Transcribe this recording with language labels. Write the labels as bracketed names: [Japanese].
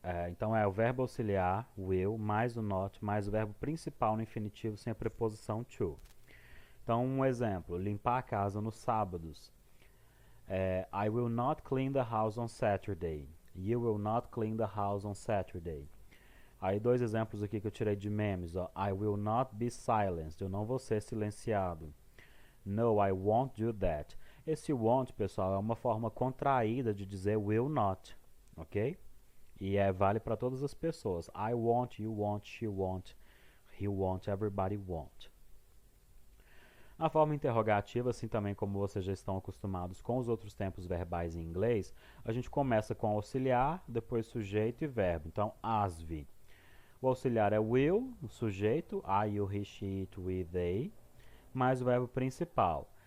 [Portuguese] Então é o verbo auxiliar, will, mais o not, mais o verbo principal no infinitivo sem a preposição to. Então, um exemplo: limpar a casa nos sábados. [English] I will not clean the house on Saturday. You will not clean the house on Saturday. [Portuguese] Aí 2 exemplos aqui que eu tirei de memes. [English] I will not be silenced. [Portuguese] Eu não vou ser silenciado. [English] No, I won't do that. [Portuguese] Esse won't, pessoal, é uma forma contraída de dizer will not. Ok? E vale para todas as pessoas. [English] I won't, you won't, she won't, he won't, everybody won't. [Portuguese] A forma interrogativa, assim também como vocês já estão acostumados com os outros tempos verbais em inglês, a gente começa com auxiliar, depois sujeito e verbo. Então, ASV. O auxiliar é will, o sujeito, I, you, he, she, it, we, they, mais o verbo principal.